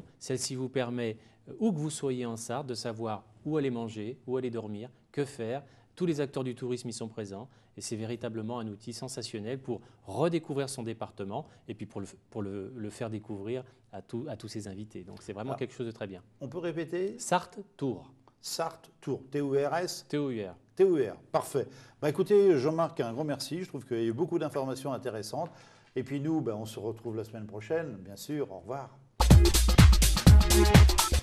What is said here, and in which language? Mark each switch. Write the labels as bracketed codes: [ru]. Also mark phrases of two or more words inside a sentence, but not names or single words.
[fr] Celle-ci vous permet, où que vous soyez en Sarthe, de savoir où aller manger, où aller dormir, que faire. Tous les acteurs du tourisme y sont présents et c'est véritablement un outil sensationnel pour redécouvrir son département et puis pour le faire découvrir à tous ses invités. Donc c'est vraiment quelque chose de très bien. On peut répéter? Sarthe Tour. Sarthe Tour, T-O-U-R-S? T-O-U-R. T-O-U-R, parfait. Écoutez, Jean-Marc, un grand merci. Je trouve qu'il y a eu beaucoup d'informations intéressantes. Et puis nous, on se retrouve la semaine prochaine, bien sûr. Au revoir.